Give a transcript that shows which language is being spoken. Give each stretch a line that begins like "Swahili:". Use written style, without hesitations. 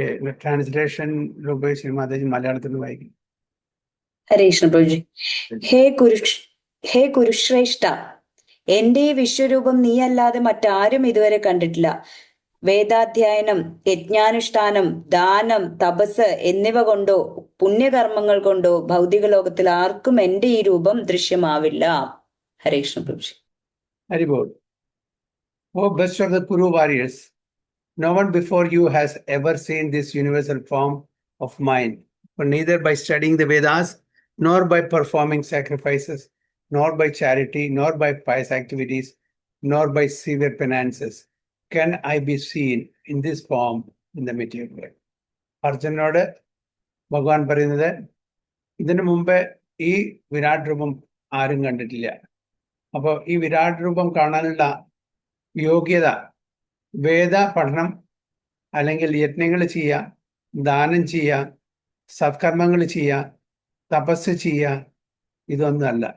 Malayalam: Translation Rupeshwari माता जी मलयाളത്തിൽ വായിക്കും. ഹരേ കൃഷ്ണ പ്രഭു G. ഹേ കുരുശ്രേഷ്ഠ, എന്റെ വിശ്വരൂപം നീയല്ലാതെ മറ്റാരും ഇതുവരെ കണ്ടിട്ടില്ല. വേദാധ്യയനം, യജ്ഞാനുഷ്ഠാനം, ദാനം, തപസ് എന്നിവ കൊണ്ടോ പുണ്യകർമ്മങ്ങൾ കൊണ്ടോ ഭൗതിക ലോകത്തിൽ ആർക്കും എന്റെ ഈ രൂപം ദൃശ്യമാവില്ല. ഹരേ Krishna പ്രഭുജി. Hari ball.
English: Oh, best of the Kuru warriors, no one before you has ever seen this universal form of mine. For neither by studying the Vedas, nor by performing sacrifices, nor by charity, nor by pious activities, nor by severe penances can I be seen in this form in the material world.
Malayalam: അർജുനോട് ഭഗവാൻ പറയുന്നത്, ഇതിനു മുമ്പ് ഈ വിരാട് രൂപം ആരും കണ്ടിട്ടില്ല. അപ്പോൾ ഈ വിരാട് രൂപം കാണാനുള്ള യോഗ്യത വേദ പഠനം, അല്ലെങ്കിൽ യജ്ഞങ്ങൾ ചെയ്യുക, ദാനം ചെയ്യുക, സത്കർമ്മങ്ങൾ ചെയ്യുക, തപസ് ചെയ്യുക, ഇതൊന്നുമല്ല.